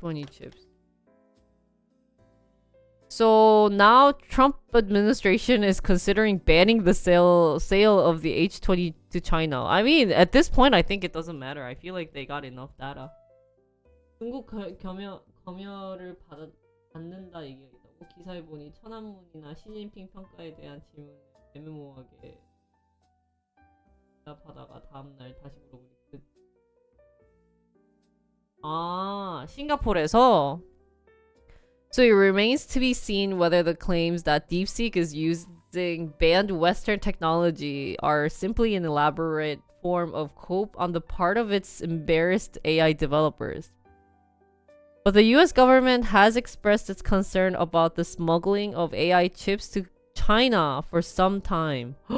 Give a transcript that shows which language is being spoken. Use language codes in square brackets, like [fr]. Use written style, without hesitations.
[en] Chips. So now Trump administration is considering banning the sale of the H20 to China. I mean, at this point, I think it doesn't matter. I feel like they got enough data. [ko] 중국 검열을 받는다 얘기가 있다고 기사에 보니 천안문이나 시진핑 평가에 대한 질문을 애매모호하게 대답하다가 다음날 다시 물어보니 싱가포르에서. [en] So it remains to be seen whether the claims that DeepSeek is using banned Western technology are simply an elaborate form of cope on the part of its embarrassed AI developers. But the US government has expressed its concern about the smuggling of AI chips to China for some time.